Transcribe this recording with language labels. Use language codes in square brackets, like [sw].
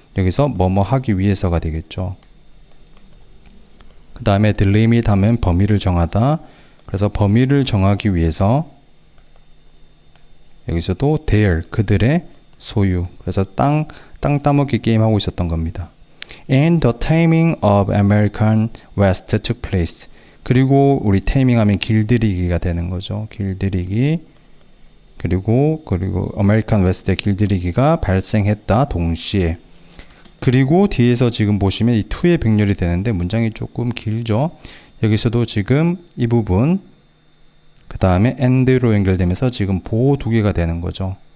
[ko] 여기서 뭐뭐 하기 위해서가 되겠죠. 그 다음에 delimit 하면 범위를 정하다. 그래서 범위를 정하기 위해서 여기서도 their, 그들의 소유. 그래서 땅 따먹기 게임 하고 있었던 겁니다. [en] And the taming of American West took place. [ko] 그리고 우리 taming 하면 길들이기가 되는 거죠. 길들이기. 그리고 아메리칸 웨스트의 길들이기가 발생했다. 동시에. 그리고 뒤에서 지금 보시면 이 to에 병렬이 되는데 문장이 조금 길죠. 여기서도 지금 이 부분, 그 다음에 and로 연결되면서 지금 보호 두 개가 되는 거죠.